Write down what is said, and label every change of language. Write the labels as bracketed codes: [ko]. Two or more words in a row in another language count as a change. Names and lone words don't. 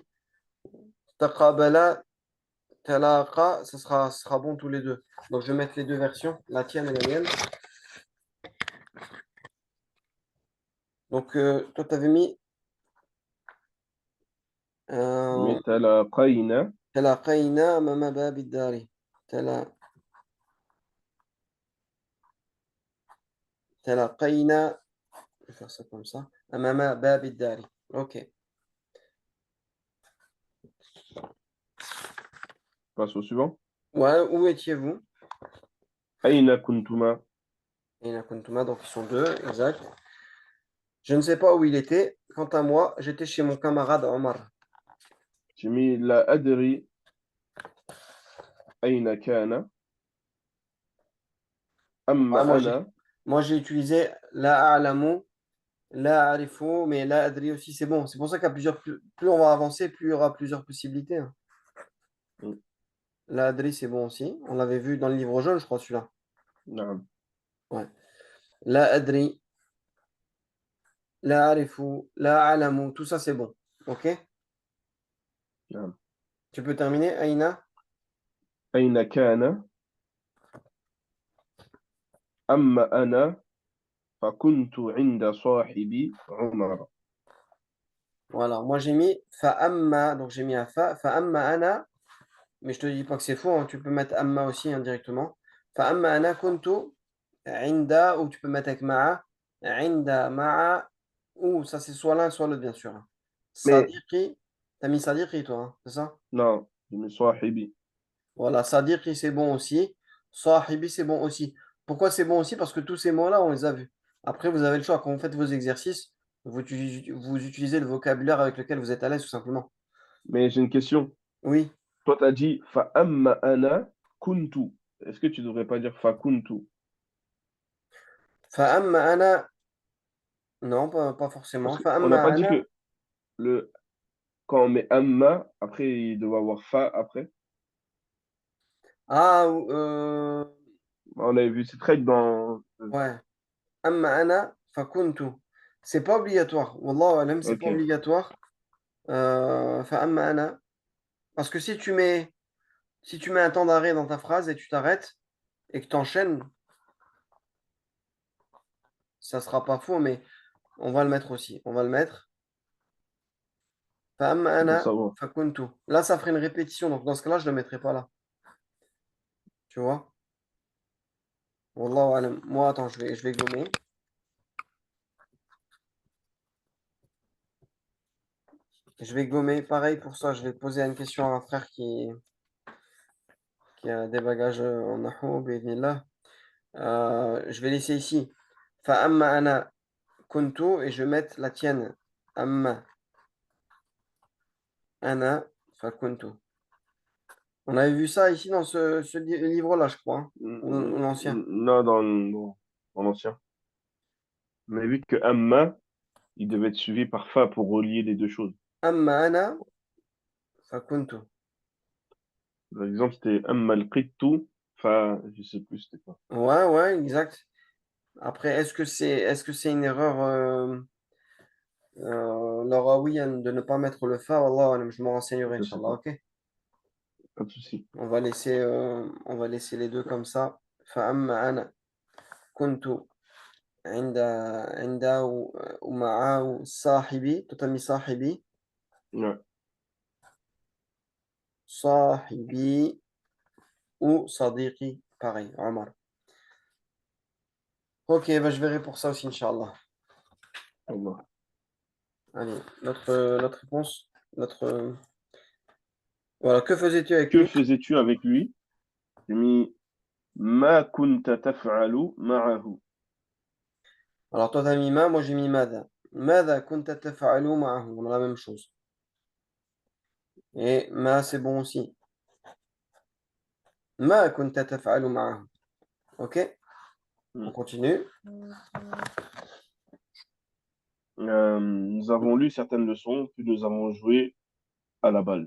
[ar] تقابل تلاقى, [fr] ça sera bon tous les deux. Donc je vais mettre les deux versions, la tienne et la mienne. Donc toi, tu avais mis euh, Mais talaqayna, [ar] تلاقينا أمام باب داري. [fr] Tala- Talaqayna, je vais faire ça comme ça. [ar] أمام باب داري. Ok. [fr] passe au suivant. Ouais, où étiez-vous? [ar] أين كنتما. [fr] Et la Kuntuma, donc ils sont deux, exact. Je ne sais pas où il était. Quant à moi, j'étais chez mon camarade Omar. J'ai mis [ar] لا أدري أين كان. [fr] Amma Ouais, ana. moi, j'ai utilisé [ar] لا أعلم لا أعرف, [fr] mais [ar] لا أدري [fr] aussi, c'est bon. C'est pour ça qu'il y a plus on va avancer, plus il y aura plusieurs possibilités, hein. Hmm. [ar] لا أدري, [fr] c'est bon aussi. On l'avait vu dans le livre jaune, je crois, celui-là. Naam. Ouais. [ar] لا أدري لا أعرف لا أعلم, [fr] tout ça, c'est bon. OK? Naam. Tu peux terminer, Aïna? [ar] أين كان أما أنا. فكنت عند صاحبي عمر. [fr] Voilà. Moi, j'ai mis fa'amma, donc j'ai mis un [ar] فأما أنا. [fr] Mais je te dis pas que c'est faux, hein. Tu peux mettre amma aussi indirectement. [ar] فأما أنا كنت عند [fr] ou tu peux mettre avec [ar] مع عند مع [fr] ou ça c'est soit l'un soit l'autre bien sûr, hein. Mais Sadiqi, t'as mis Sadiqi toi, hein, c'est ça? non, j'ai mis sahibi. Voilà, Sadiqi c'est bon aussi. Sahibi c'est bon aussi. Pourquoi c'est bon aussi? Parce que tous ces mots-là on les a vus. Après vous avez le choix, quand vous faites vos exercices, vous utilisez le vocabulaire avec lequel vous êtes à l'aise tout simplement. Mais j'ai une question. Oui. Toi, tu as dit [ar] فأما أنا كنت. [fr] Est-ce que tu devrais pas dire [ar] فكنت? فأما أنا [fr] non pas Parce forcément. qu'on n'a pas فأما dit أنا que le quand on met amma, après il doit avoir fa après. ah On avait vu, c'est très dans. ouais. [ar] أما أنا فكنت. [fr] C'est pas obligatoire. [ar] والله أعلم, [fr] c'est pas Ok, obligatoire. [ar] فأما أنا. [fr] Parce que si tu mets un temps d'arrêt dans ta phrase et tu t'arrêtes et que tu enchaînes, ça sera pas faux, mais on va le mettre aussi. On va le mettre. فأما c'est pour أنا savoir. فكنت. Là, ça ferait une répétition. Donc dans ce cas-là, je ne le mettrai pas là. Tu vois? [ar] والله أعلم. [fr] Moi, attends, je vais gommer. Je vais gommer. Pareil pour ça, je vais poser une question à un frère qui a des bagages en nahu, bi'idhnillah. Je vais laisser ici. [ar] فأما أنا كنت [fr] et je vais mettre la tienne. [ar] أما أنا فكنت. [fr] On avait vu ça ici dans ce livre-là, je crois, hein, ou l'ancien. Non, dans l'ancien. Mais vu que amma, il devait être suivi par fa pour relier les deux choses. [ar] أما أنا فكنت. [fr] Par exemple, c'était [ar] أما القط فـ, [fr] je sais plus c'était quoi. Ouais, ouais, exact. Après, est-ce que c'est une erreur, larawiyan de ne pas mettre le fa? [ar] والله أعلم, [fr] je m'en renseignerai, Je sais [ar] إن شاء الله, [fr] pas, ok? pas de souci. On va laisser les deux comme ça. [ar] فأما أنا كنت عند عنده ومعه صاحبي تتمي صاحبي [fr] Ouais, صاحبي ou صديقي pareil Omar. Ok, bah, je verrai pour ça aussi [ar] إن شاء الله. [fr] Allah. Allez, notre réponse, notre voilà, que faisais-tu avec Que lui? faisais-tu avec lui? J'ai mis [ar] ما كنت تفعل معه. [fr] Alors, toi, t'as mis ma, moi j'ai mis mada. [ar] ماذا كنت تفعل معه. [fr] On a la même chose. Et ma, c'est bon aussi. [ar] ما كنت تفعل معه. [fr] Ok? On Hmm. continue. Nous avons lu certaines leçons, puis nous avons joué à la balle.